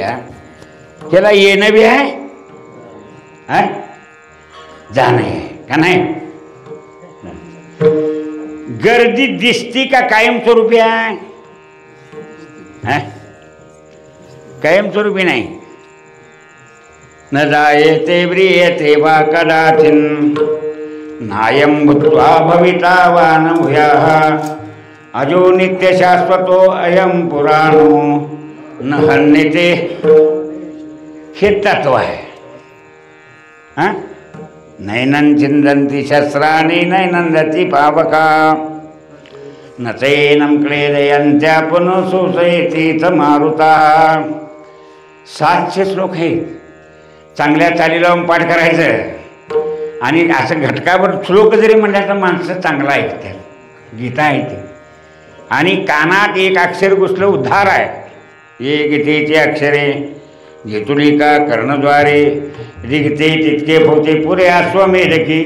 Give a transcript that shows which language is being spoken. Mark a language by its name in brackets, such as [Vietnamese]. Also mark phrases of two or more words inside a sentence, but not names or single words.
[Marathi] त्याला येणं बी आहे जाणं आहे का नाही. गर्दी दिसती का कायमस्वरूपी आहे, कायमस्वरूपी नाही. [Sanskrit] न जायते व्रियते वा कदाचिन, नायं भूत्वा भविता वा न भूयाः, अजो नित्य शाश्वतो अयं पुराणो न हन्यते. [Marathi] हे तत्व आहे. [Sanskrit] नैनं चिंदन्ति शस्त्राणि नैनन्दति पावका, न चैनं क्लेदयन्त्या पुनः शोषयति च मारुताः. [Marathi] 700 श्लोक आहेत. चांगल्या चाली लावून पाठ करायचं आणि असं घटकावर श्लोक जरी म्हणलं तर माणसं चांगला ऐकतात. गीता आहे ती. आणि कानात एक अक्षर घुसलं उद्धार आहे. ये गीतेचे अक्षरे घेतुलिका कर्णद्वारे, रिगते तितके होते पुरे अश्वमेधकी.